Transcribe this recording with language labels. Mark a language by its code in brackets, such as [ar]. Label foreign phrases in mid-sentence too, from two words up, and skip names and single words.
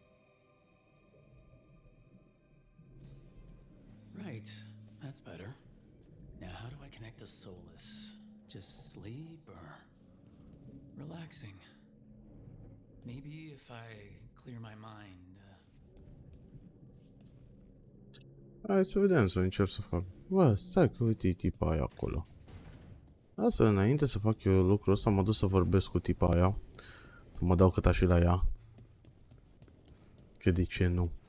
[en] Right, that's better. Now how do I connect to Solus? Just sleep or relaxing? Maybe if I clear my mind. [ro] Hai să vedem, să încerc să fac. Bă, stai că uite tipa aia acolo. Asta înainte să fac eu lucrul ăsta, mă duc să vorbesc cu tipa aia. Să mă dau câta și la ea. Că de ce nu?